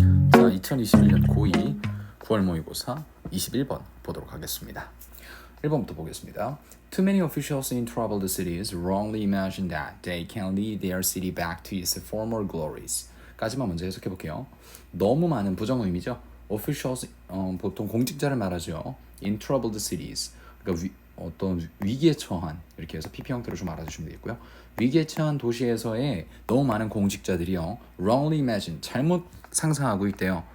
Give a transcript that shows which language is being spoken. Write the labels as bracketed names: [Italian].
[Korean] 2021년 고2 9월 모의고사 21번 보도록 하겠습니다. 1번부터 보겠습니다. [English] Too many officials in troubled cities wrongly imagine that they can lead their city back to its former glories. [Korean] 까지만 먼저 해석해 볼게요. 너무 많은 부정 의미죠. Officials 보통 공직자를 말하죠. [English] In troubled cities. [Korean] 그러니까 어떤 위기에 처한 이렇게 해서 PP 형태로 좀 알아주시면 되겠고요. 위기에 처한 도시에서의 너무 많은 공직자들이요. [English] Wrongly imagine [Korean] 잘못 상상하고 있대요.